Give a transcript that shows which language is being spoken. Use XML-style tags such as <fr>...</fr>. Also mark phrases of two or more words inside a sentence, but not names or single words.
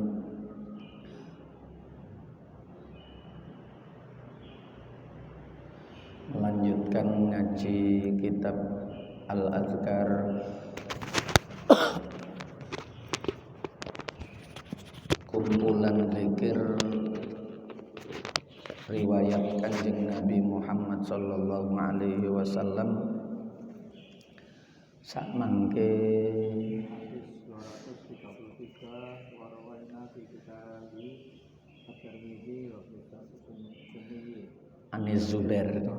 <id>Melanjutkan ngaji kitab Al-Adhkar kumpulan zikir riwayat Kanjeng Nabi Muhammad</id> <ar>صلى الله عليه وسلم</ar> <jv>sak mangke</jv> <id>Anis Zubair.</id>